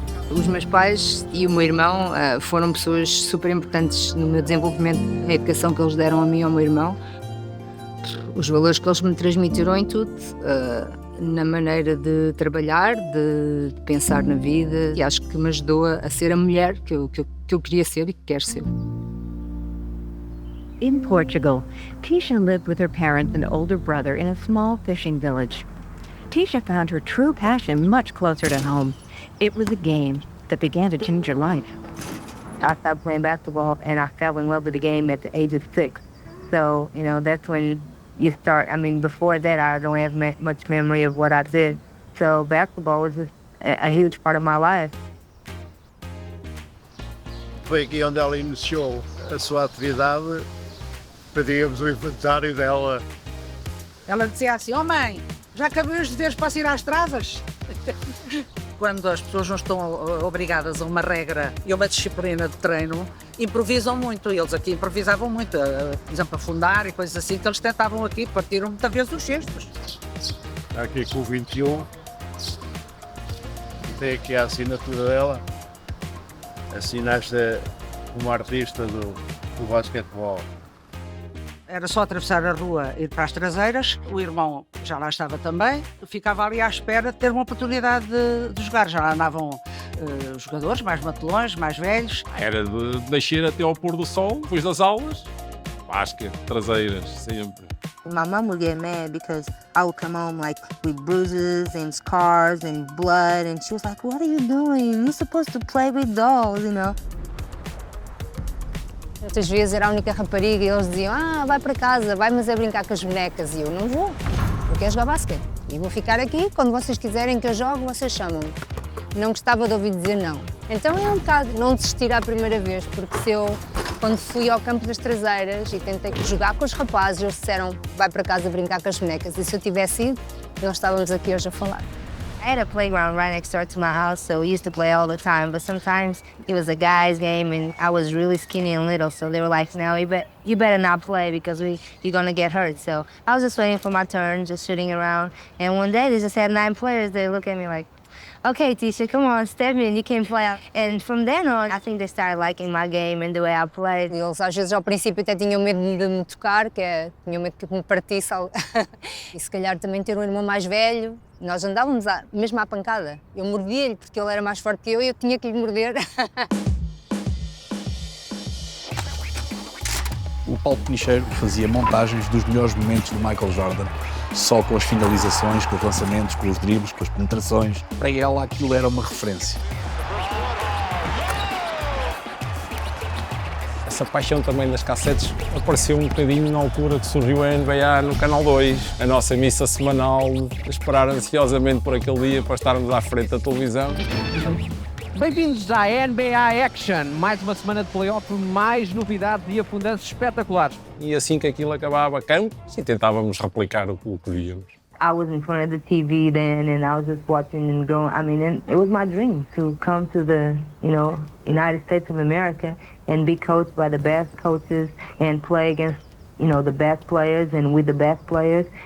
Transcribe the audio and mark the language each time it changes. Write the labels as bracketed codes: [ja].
[pt] Os meus pais e o meu irmão foram pessoas super importantes no meu desenvolvimento, na educação que eles deram a mim e ao meu irmão. Os valores que eles me transmitiram em tudo, na maneira de trabalhar, de pensar na vida, e acho que me ajudou a ser a mulher que eu queria ser e que quero ser. [en] In Portugal, Tisha lived with her parents and older brother in a small fishing village. Tisha found her true passion much closer to home. It was a game that began to change her life. I started playing basketball and I fell in love with the game at the age of 6. So, that's when you start. I mean, before that, I don't have much memory of what I did. So basketball was a huge part of my life. [pt] Foi aqui onde ela iniciou a sua atividade. Pedíamos o inventário dela. Ela dizia assim, mãe, já acabei os deveres para ir às travas? Quando as pessoas não estão obrigadas a uma regra e uma disciplina de treino, improvisam muito. Eles aqui improvisavam muito, por exemplo, afundar e coisas assim, que eles tentavam aqui, partiram muitas vezes os cestos. Aqui com o 21, tem aqui a assinatura dela. Assinaste como artista do basquetebol. Era só atravessar a rua e ir para as traseiras. O irmão já lá estava também. Ficava ali à espera de ter uma oportunidade de jogar. Já lá andavam jogadores mais matelões, mais velhos. Era de descer até ao pôr do sol, depois das aulas. Basquete, traseiras, sempre. [en] My mom would get mad because I would come home like with bruises and scars and blood, and she was like, "What are you doing? You're supposed to play with dolls, [pt] Outras vezes era a única rapariga e eles diziam, vai para casa, vai mas é brincar com as bonecas. E eu não vou, eu quero jogar basquete. E vou ficar aqui, quando vocês quiserem que eu jogue, vocês chamam-me. Não gostava de ouvir dizer não. Então é um bocado não desistir à primeira vez, porque se eu, quando fui ao campo das traseiras e tentei jogar com os rapazes, eles disseram, vai para casa brincar com as bonecas. E se eu tivesse ido, nós estávamos aqui hoje a falar. [en] I had a playground right next door to my house, so we used to play all the time. But sometimes it was a guy's game, and I was really skinny and little, so they were like, "No, you better not play because you're gonna get hurt." So I was just waiting for my turn, just sitting around. And one day they just had 9 players. They look at me like, "Okay, Tisha, come on, step in, you can play." And from then on, I think they started liking my game and the way I played. [pt] Eles às vezes ao princípio até tinham medo de me tocar, tinham medo que me partisse. E se calhar também ter um irmão mais velho. Nós andávamos mesmo à pancada. Eu mordia-lhe porque ele era mais forte que eu e eu tinha que lhe morder. O Paulo Penicheiro fazia montagens dos melhores momentos do Michael Jordan, só com as finalizações, com os lançamentos, com os dribles, com as penetrações. Para ela aquilo era uma referência. Essa paixão também das cassetes apareceu um bocadinho na altura que surgiu a NBA no Canal 2. A nossa missa semanal, esperar ansiosamente por aquele dia para estarmos à frente da televisão. Bem-vindos à NBA Action, mais uma semana de playoff, mais novidades e afundanços espetaculares. E assim que aquilo acabava campo, sim, tentávamos replicar o que víamos. [en] I was in front of the TV then, and I was just watching and going. I mean, and it was my dream to come to the, United States of America and be coached by the best coaches and play against, the best players and with the best players.